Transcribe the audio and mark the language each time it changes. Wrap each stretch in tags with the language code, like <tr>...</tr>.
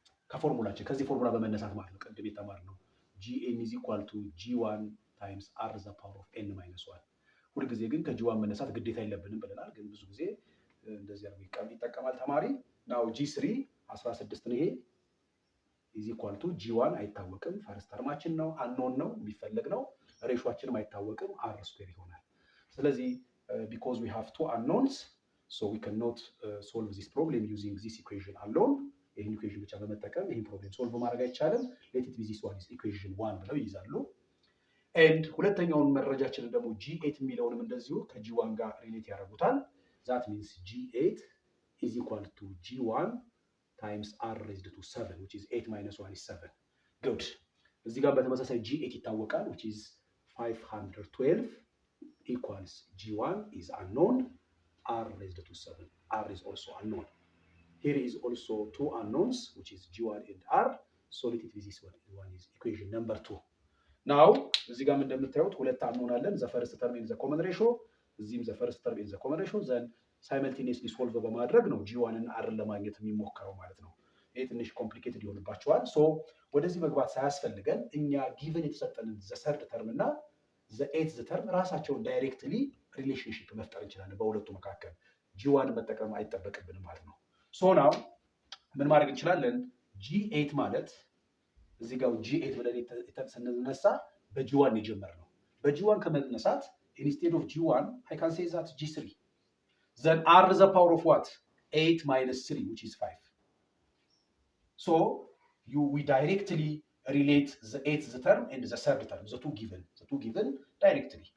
<am>ከፎርሙላችን ከዚህ ፎርሙላ በመነሳት ማለት ነው ቅድም የተማርነው</am> <en>Gn is equal to G1 times R the power of n minus 1</en> <am>ሁሉ ጊዜ ግን ከG1 መነሳት ግዴታ የለብንም ብለናል። ግን ብዙ ጊዜ እንደዚህ አድርጎ ይጠቀማል ተማሪ። ናው G3 16 ነው። ይሄ is equal to G1 አይታወቅም። ፈርስት ተርማችን ነው አንኖን ነው የሚፈለግ ነው። ሬሾአችንም አይታወቅም R ስኩዌር ይሆናል። ስለዚህ</am> <en>because we have two unknowns so we cannot solve this problem using this equation alone.</en> <am>ይሄን ኢኩዌሽን ብቻ በመጠቀም ይሄን ፕሮብሌም ሶልቭ ማድረግ አይቻልም።</am> <en>let it be this one is equation 1</en> <am>ብለው ይይዛሉ። and ሁለተኛውን መረጃችንን ደግሞ G8 የሚለውንም እንደዚሁ ከG1 ጋር ሪሌት ያደርጉታል።</am> <en>that means G8 is equal to G1 times R raised to 7 which is 8 minus 1 is 7. good</en> <am>እዚህ ጋር በተመሳሳይ G8 ይታወቃል</am> <en>which is 512 equals G1 is unknown, R raised to 7. R is also unknown. Here is also two unknowns which is G1 and R. So let it be this one. One is equation number 2.</en> <am>Now እዚህ ጋር እንደምታዩት ሁለት unknown አለን.</am> <en>The first term in the common ratio. እዚህም the first term in the common ratio.</en> <am>Then simultaneously solve በማድረግ ነው G1 እና R ለማግኘት የሚሞከረው ማለት ነው። ይሄ ትንሽ ኮምፕሊኬትድ ይሆንባቸዋል። ሶ ወደዚህ መግባት ሳያስፈልገን እኛ ጊቨን የተሰጠንን the third term እና the 8th term ራሳቸውን ዳይሬክትሊ ሪሌሽንሺፕ መፍጠር እንችላለን በሁለቱ መካከል። G1 መጠቀም አይጠበቅብንም ማለት ነው። ሶ ናው ምን ማድረግ እንችላለን? G8 ማለት እዚህ ጋር G8 ብለን ስንነሳ በG1 የጀመርነው በG1 ከመነሳት</am> <en>instead of G1 I can say that G3 then R the power of what 8 minus 3 which is 5. So we directly relate the 8th term and the third term, the two given directly.</en>